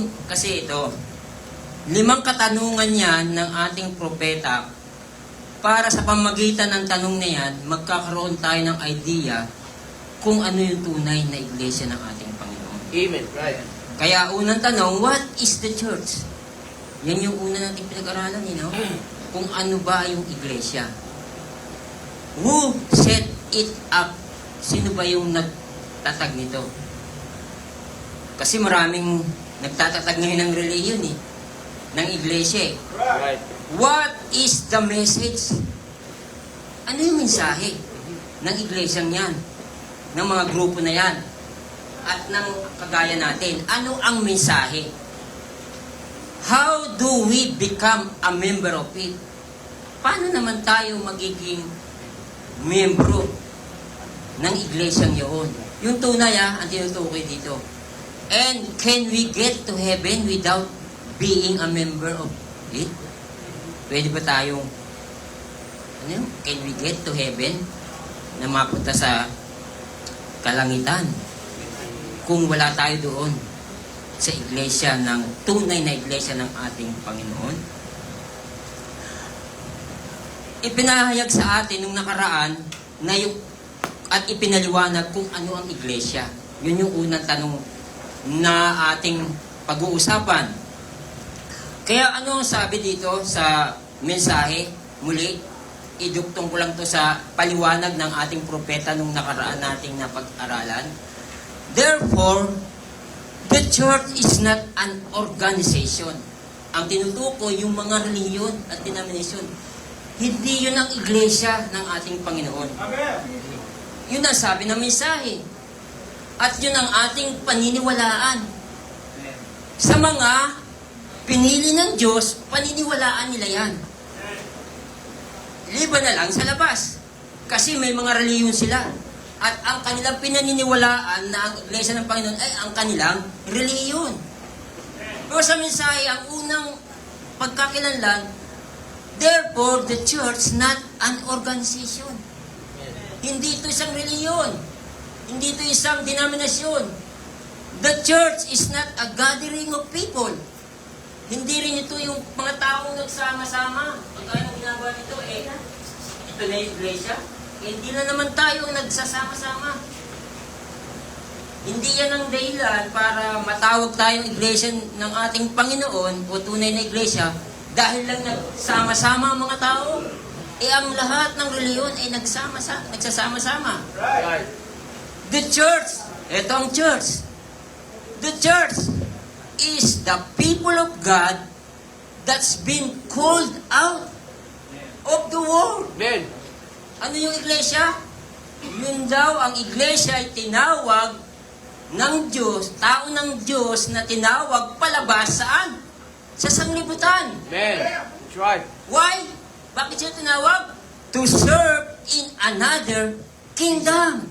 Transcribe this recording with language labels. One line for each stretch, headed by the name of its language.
Filipino: Kasi ito, 5 katanungan yan ng ating propeta. Para sa pamagitan ng tanong na yan, magkakaroon tayo ng idea kung ano yung tunay na iglesia ng ating Panginoon.
English: Amen. Right.
Filipino: Kaya unang tanong,
English: what is the church?
Filipino: Yan yung una nating pinag-aralan, kung ano ba yung iglesia.
English: Who set it up?
Filipino: Sino ba yung nagtatag nito? Kasi maraming nagtatatag ngayon ng reliyon ng iglesia.
English: Right. What is the message?
Filipino: Ano yung mensahe ng iglesyang yan? Ng mga grupo na yan? At ng kagaya natin? Ano ang mensahe?
English: How do we become a member of it?
Filipino: Paano naman tayo magiging membro ng iglesyang yun? Yung tunay ang tinutukoy dito.
English: And can we get to heaven without being a member of it?
Filipino: Pwede ba tayong,
English: can we get to heaven
Filipino: na mapunta sa kalangitan kung wala tayo doon sa iglesia ng tunay na iglesia ng ating Panginoon? Ipinahayag sa atin nung nakaraan na at ipinaliwanag kung ano ang iglesia. Yun yung unang tanong na ating pag-uusapan. Kaya ano ang sabi dito sa mensahe? Muli, iduktong ko lang to sa paliwanag ng ating propeta nung nakaraan nating napag-aralan.
English: Therefore, the church is not an organization.
Filipino: Ang tinutukoy yung mga reliyon at denomination. Hindi yun ang iglesia ng ating Panginoon. Amen. Yun ang sabi ng mensahe. At yun ang ating paniniwalaan. Sa mga pinili ng Diyos, paniniwalaan nila yan. Liban na lang sa labas. Kasi may mga reliyon sila. At ang kanilang pinaniniwalaan na ang iglesia ng Panginoon ay ang kanilang reliyon. Pero sa mensahe, ang unang pagkakilanlan,
English: therefore, the church not an organization.
Filipino: Hindi ito isang reliyon. Hindi ito isang denominasyon.
English: The church is not a gathering of people.
Filipino: Hindi rin ito yung mga taong nagsama-sama. Pagkaya nung ginagawa nito, ito na yung iglesia. Hindi na naman tayo nagsasama-sama. Hindi yan ang dahilan para matawag tayong iglesia ng ating Panginoon o tunay na iglesia dahil lang nagsama-sama ang mga tao. Ang lahat ng reliyon ay nagsasama-sama.
English: Right. The church,
Filipino: ito ang church.
English: The church is the people of God that's been called out of the world. Amen.
Filipino: Ano yung iglesia? Yun daw, ang iglesia ay tinawag ng Diyos, tao ng Diyos na tinawag palabas saan? Sa sanglibutan.
English: Amen. That's right. Why?
Filipino: Bakit siya tinawag?
English: To serve in another kingdom.